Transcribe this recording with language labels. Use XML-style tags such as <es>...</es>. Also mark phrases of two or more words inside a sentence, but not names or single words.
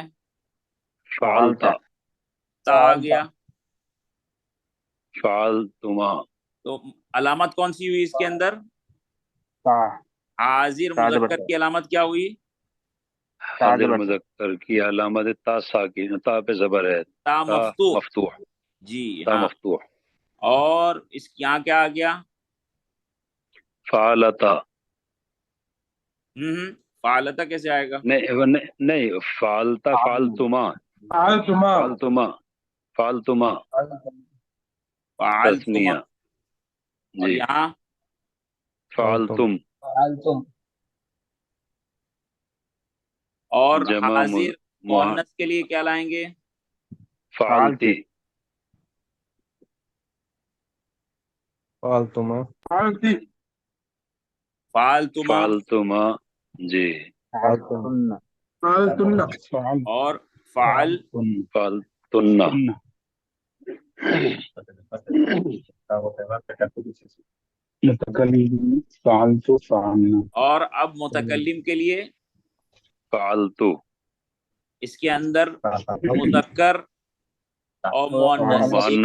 <ur>فعلتا. تا آ گیا. فعلتما. تو علامت کون سی ہوئی اس کے اندر؟ تا حاضر تا زبر مذکر کی علامت کیا ہوئی؟ تا حاضر زبر مذکر کی علامت تا ساکن. تا پہ زبر ہے. تا تا مفتوح. مفتوح. جی تا ہاں. مفتوح. اور اس یہاں کیا آ گیا؟ فعلتا. فعلتا کیسے آئے گا؟</ur> <ar>نہیں فعلتا. فعلتما.</ar> <ur>فعلتما</ur> <ar>فعلتما. فعلتما</ar> <ur>فعلتما. تسنیہ. اور جی. یہاں فعلتم. فعلتم اور جمع حاضر مؤنث کے لیے کیا لائیں گے؟ فعلتی.</ur> <ar>فعلتما فعلتی</ar> <ur>فعلتما. فعلتما. جی. فعلتن فعلتن فعل اور فعل. فعلتن.</ur> <ar>متکلم فعلت فعلنا.</ar> <ur>اور اب متکلم کے لیے فعلتو. اس کے اندر مذکر اور مؤنث ایک</ur>